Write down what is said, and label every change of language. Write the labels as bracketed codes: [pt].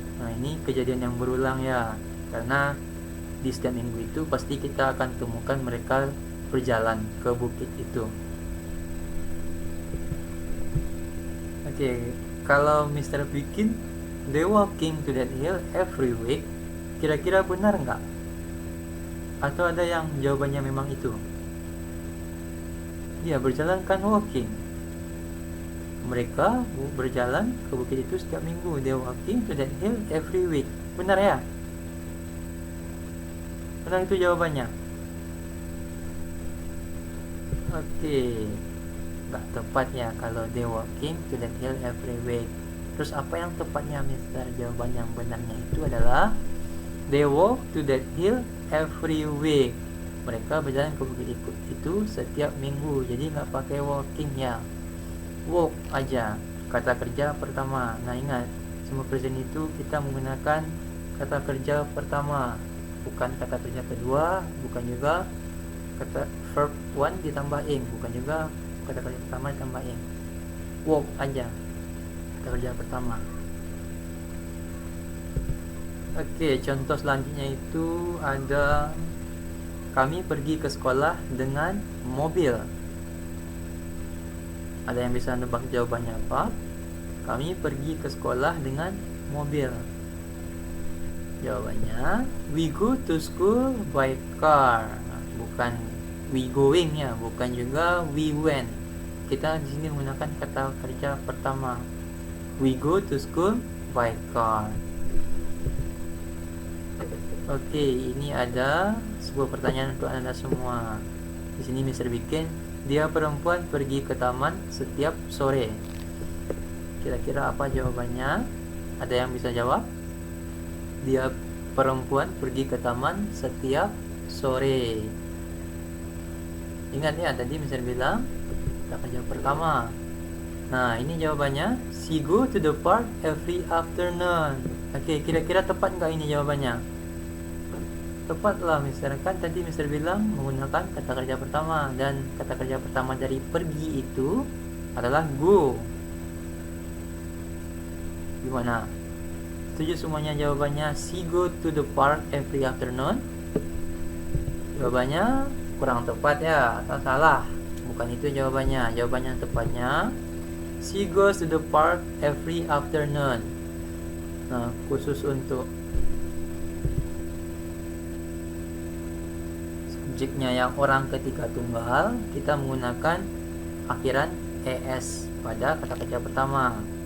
[id] Ini kejadian yang berulang, ya, karena di setiap minggu itu pasti kita akan temukan mereka berjalan ke bukit itu. Oke, kalau Mr. [en] bikin they walking to that hill every week, [id] kira-kira benar nggak? Atau ada yang jawabannya memang itu? Ya, berjalan kan walking. Mereka berjalan ke bukit itu setiap minggu. [en] They walking to that hill every week. [id] Benar, ya? Benar itu jawabannya. Oke, nggak tepat, ya, kalau [en] they walking to that hill every week. [id] Terus apa yang tepatnya, Mister? Jawaban yang benarnya itu adalah [en] they walk to that hill every week. [id] Mereka berjalan ke bukit itu setiap minggu. Jadi nggak pakai walking, ya, walk aja kata kerja pertama. Nah, ingat, semua present itu kita menggunakan kata kerja pertama, bukan kata kerja kedua, bukan juga kata verb one ditambah ing, bukan juga kata kerja pertama ditambah ing. Walk aja kata kerja pertama. Oke, contoh selanjutnya itu ada kami pergi ke sekolah dengan mobil. Ada yang bisa nebak jawabannya apa? Kami pergi ke sekolah dengan mobil. [en] Jawabannya we go to school by car. [id] Bukan [en] we going, [id] ya, bukan juga [en] we went. [id] Kita di sini menggunakan kata kerja pertama. [en] We go to school by car. [id] Oke, ini ada sebuah pertanyaan untuk Anda semua. Di sini Mister bikin dia perempuan pergi ke taman setiap sore. Kira-kira apa jawabannya? Ada yang bisa jawab? Dia perempuan pergi ke taman setiap sore. Ingat, ya, tadi Mister bilang kata jawab pertama. Nah, ini jawabannya. [en] She go to the park every afternoon. [id] Oke, kira-kira tepat nggak ini jawabannya? Tepatlah, Mister. Kan tadi Mister bilang menggunakan kata kerja pertama, dan kata kerja pertama dari pergi itu adalah go. Gimana? Setuju semuanya jawabannya? [en] She go to the park every afternoon. [id] Jawabannya kurang tepat, ya, atau salah. Bukan itu jawabannya. Jawabannya tepatnya [en] she goes to the park every afternoon. [id] Nah, khusus untuk subjeknya yang orang ketiga tunggal, kita menggunakan akhiran es pada kata kerja pertama.